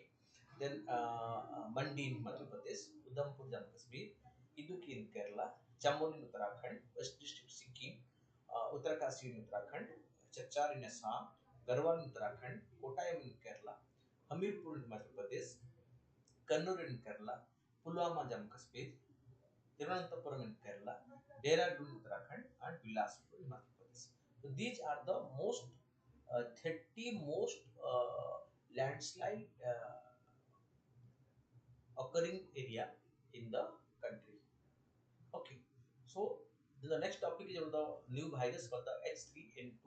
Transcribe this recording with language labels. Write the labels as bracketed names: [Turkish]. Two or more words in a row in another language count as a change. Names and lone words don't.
[English] Then Mandi in Madhya Pradesh, Udhampur Jammu Kashmir, Idukki in Kerala, Chambol in Uttarakhand, West District Sikkim, Uttarkasi in Uttarakhand, Chachar in Assam, Garhwal in Uttarakhand, Kottayam in Kerala, Hamirpur in Madhya Pradesh, Kannur in Kerala, Pulwama Jammu Kashmir, Thiruvananthapuram in Kerala, Dehradun Uttarakhand, and Bilaspur in Madhya Pradesh. So these are the most 30 most landslide occurring area in the country. Okay, so the next topic is about the new virus called the H3N2.